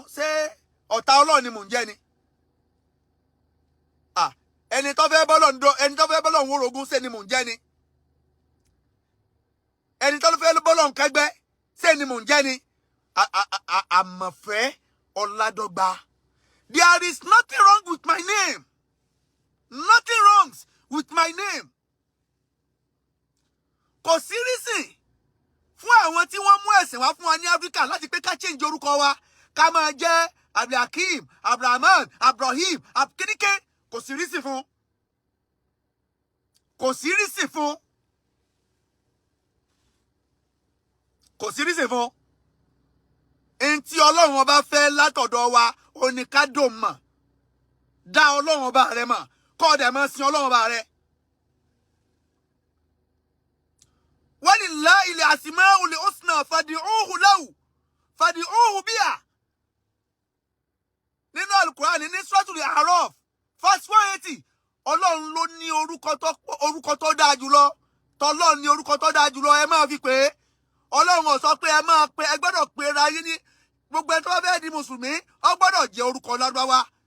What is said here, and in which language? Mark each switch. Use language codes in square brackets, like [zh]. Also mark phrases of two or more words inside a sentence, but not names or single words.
[yo] Ṣé ọ̀tá Ọlọ́run ni mò ń jẹ́ ni? Ẹni tó fẹ́ bọ́lọ̀ ń wórogún ṣe ni mò ń jẹ́ ni? Ẹni tó fẹ́ bọ́lọ̀ ń kẹgbẹ́ ṣe ni mò ń jẹ́ ni? Àmọ̀fẹ́ Ọládọ́gba. [en] There is nothing wrong with my name. Nothing wrong with my name. [yo] Kò sí reason fún àwọn tí wọ́n mú ẹ̀sìn wá fún wa ní Áfíríkà láti pé ká change orúkọ wa, ká máa jẹ́ Abdulhakeem, Abdulrahman, Abdulrahim, Abkirike. Kò sí reason fún. Kò sí reason fún. Kò sí reason fún. Ẹni tí Ọlọ́run ọba fẹ́ látọ̀dọ̀ wa, ó ní ká dò mọ̀. Dá Ọlọ́run ọba rẹ mọ̀. Kó dẹ̀ máa sin Ọlọ́run ọba rẹ. [ar] ولله الأسماء الحسنى فادعوه له فادعوه بها. [yo] Nínú Al-Qur'an ní Suratul A'raf verse 180, Ọlọ́run ló ní orúkọ tó dáa jùlọ. Tọ́lọ́run ní orúkọ tó dáa jùlọ, ẹ máa fi pè é. Ọlọ́run ò sọ pé ẹ gbọ́dọ̀ pe ra yín ní gbogbo ẹni tó bá fẹ́ di Mùsùlùmí, ó gbọ́dọ̀ jẹ́ orúkọ Lárúbáwá.